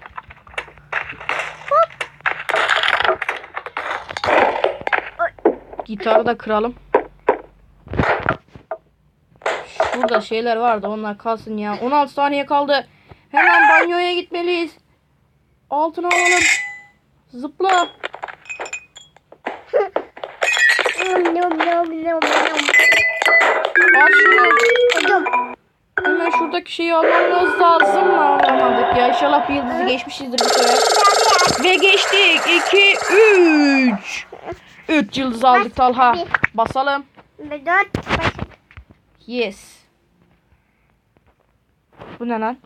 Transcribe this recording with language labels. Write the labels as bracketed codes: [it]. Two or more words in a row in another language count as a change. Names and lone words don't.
[tr] Gitarı da kıralım. Şurada şeyler vardı, onlar kalsın ya. 16 saniye kaldı. Hemen banyoya gitmeliyiz. Altına alalım. Zıpla. Nom nom nom nom nom. Al şunu. Adam. Hemen şuradaki şeyi almamız lazım mı? Alamadık ya. İnşallah bir yıldızı geçmişizdir bu sefer. Ve geçtik. 2, 3. 3 yıldız aldık Talha. Basalım. Ve 4 başladı. Yes. Bu ne lan?